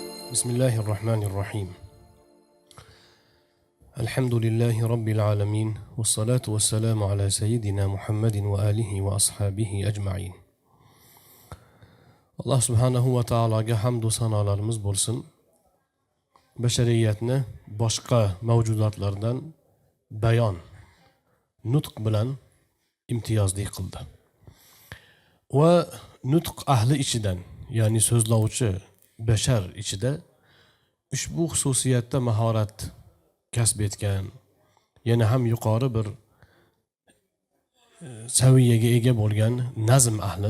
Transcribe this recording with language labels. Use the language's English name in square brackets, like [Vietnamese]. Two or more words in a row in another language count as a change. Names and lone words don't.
[Arabic] بسم الله الرحمن الرحيم. الحمد لله رب العالمين، والصلاة والسلام على سيدنا محمد وآله وأصحابه أجمعين. الله سبحانه وتعالى [Uzbek] حمد sanalarımız bo'lsin. Bashariyatni boshqa mavjudotlardan bayon, nutq bilan imtiyozli qildi. Va nutq ahli ichidan, ya'ni so'zlovchi bashar ichida ushbu xususiyatda mahorat kasb etgan, yana ham yuqori bir saviyaga ega bo'lgan nazm ahli.